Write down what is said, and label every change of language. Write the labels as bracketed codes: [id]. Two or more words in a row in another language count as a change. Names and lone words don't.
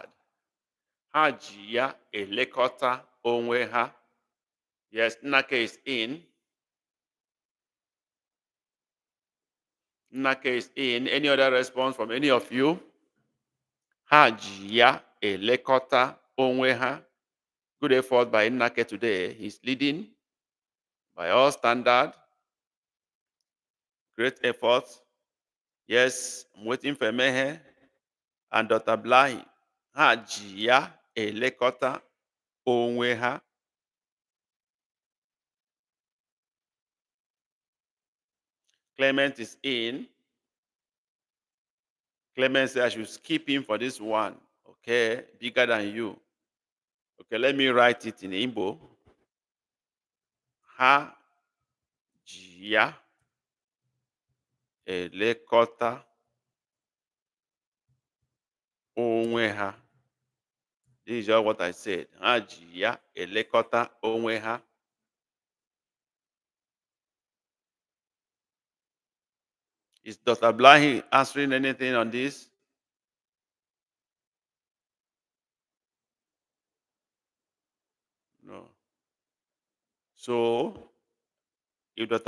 [ig] Ha ji ya elekọta onwe ha. [en] Yes, Nnaka is in. Nnaka is in. Any other response from any of you? [ig] Ha ji ya elekọta onwe ha. [en] Good effort by Nnaka today. He's leading by all standard. Great effort. Yes, I'm waiting for Mehe and Dr. [ig] Blahi. Ha ji ya elekọta onwe ha. [en] Clement is in. Clement said I should skip him for this one. Okay, bigger than you. Okay, let me write it in Igbo. [ig] Ha ji ya elekọta onwe ha. [en] This is just what I said. [ig] Ha ji ya elekọta onwe ha. [en] Is Dr. Blahi answering anything on this? No. So, if Dr.